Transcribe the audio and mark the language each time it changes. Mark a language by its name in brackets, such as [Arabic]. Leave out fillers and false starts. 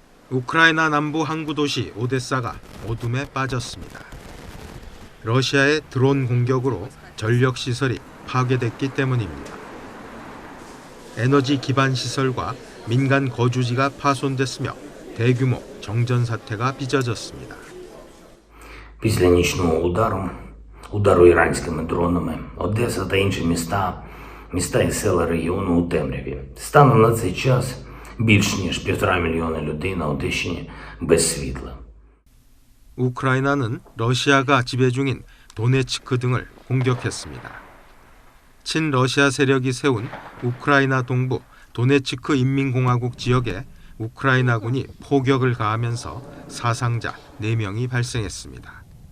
[Korean] 우크라이나 남부 항구 도시 오데사가 어둠에 빠졌습니다. 러시아의 드론 공격으로 전력 시설이 파괴됐기 때문입니다. 에너지 기반 시설과 민간 거주지가 파손됐으며 대규모 정전 사태가 빚어졌습니다. [Ukrainian] Після нічного удару іранськими дронами, Одеса та інші міста і села регіону у темряві. Станом на цей час більш ніж 1,5 мільйона людей на Одещині без світла. [Korean] 우크라이나는 러시아가 지배 중인 도네츠크 등을 공격했습니다. 친러시아 세력이 세운 우크라이나 동부 도네츠크 인민공화국 지역에 우크라이나군이 포격을 가하면서 사상자 4명이 발생했습니다.